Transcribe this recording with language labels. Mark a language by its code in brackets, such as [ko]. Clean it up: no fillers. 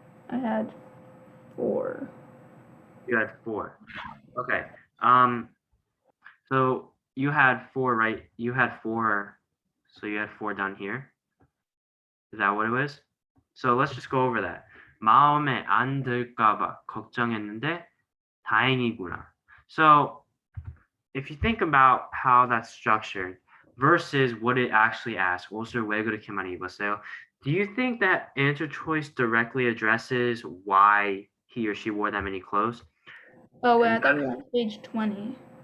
[en] I had 4. You had 4. Okay. So you had 4, right? You had 4. So you had 4 down here. Is that what it was? So let's just go over that. [ko] 마음에 안 들까봐 걱정했는데 다행이구나. [en] So if you think about how that's structured versus what it actually asks, [ko] 옷을 왜 그렇게 많이 입었어요? [en] Do you think that answer choice directly addresses why he or she wore that many clothes? Oh, wait, I thought we were on page 20.